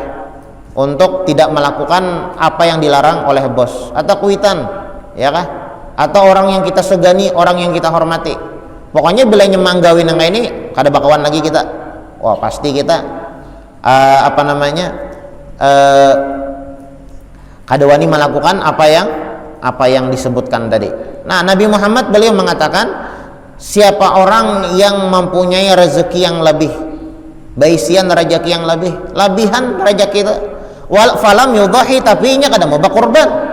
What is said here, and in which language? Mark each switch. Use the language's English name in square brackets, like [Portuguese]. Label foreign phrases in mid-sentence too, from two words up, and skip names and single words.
[Indonesian] Untuk tidak melakukan apa yang dilarang oleh bos atau kuitan, ya kah? Atau orang yang kita segani, orang yang kita hormati. Pokoknya bila nyemanggawin yang ini [Banjar] kada bakawan lagi kita. [Indonesian] Wah, pasti kita [Banjar] kada wani [Indonesian] melakukan apa yang disebutkan tadi. Nah, Nabi Muhammad beliau mengatakan, siapa orang yang mempunyai rezeki yang lebih, [Banjar] baisian rezeki yang lebih, labihan rezeki itu, [Arabic] wal falam yudhahi, [Banjar] tapi nya kada mau berkorban.